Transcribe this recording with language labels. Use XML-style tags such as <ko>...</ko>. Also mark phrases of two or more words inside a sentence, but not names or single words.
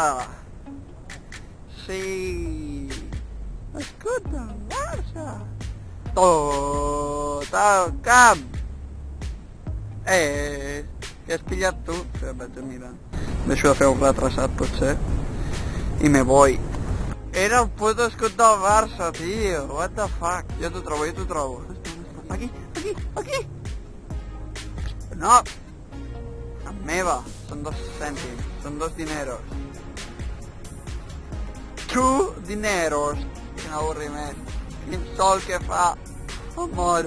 <ca>Sí... L'escut del Barça! Tot el camp! Què has pillat tu? Que vaig a mirar. Deixo de fer un retrasat, potser.</ca> <es>I me voy.</es> <ca>Era el puto escut del Barça, tio.</ca> <en>What the fuck?</en> <ca>Jo t'ho trobo. Aquí. No! Amb meva. Són 2 cèntims. Són 2 dineros. 2 dineros. Quin avorriment. Quin sol que fa. Em moro.</ca>